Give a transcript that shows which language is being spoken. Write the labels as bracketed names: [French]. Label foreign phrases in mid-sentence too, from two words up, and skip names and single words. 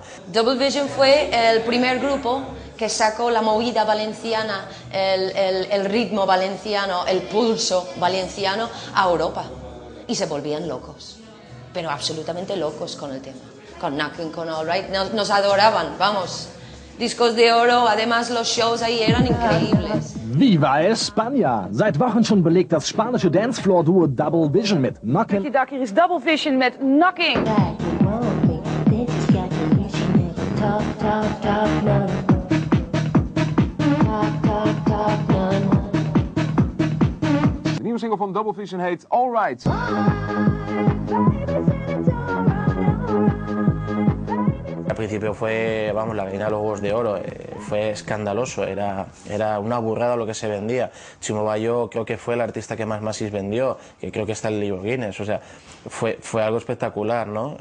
[Spanish] Double Vision fue el primer grupo que sacó la movida valenciana, el ritmo valenciano, el pulso valenciano a Europa. Y se volvían locos, pero absolutamente locos con el tema. Con Knockin', con All Right, nos adoraban, vamos. Discos de oro, además los shows ahí eran increíbles. Viva España! [German] Seit Wochen schon belegt das spanische Dancefloor-Duo Double Vision mit Knockin'. [Dutch] Hier is Double Vision met Knockin'. De nieuwe single van Double Vision heet All Right. [Spanish] Al principio fue, vamos, la gallina de los huevos de oro, fue escandaloso, era una burrada lo que se vendía. Chimo Bayo creo que fue el artista que más Masis vendió, que creo que está en el libro Guinness, o sea, fue algo espectacular, ¿no?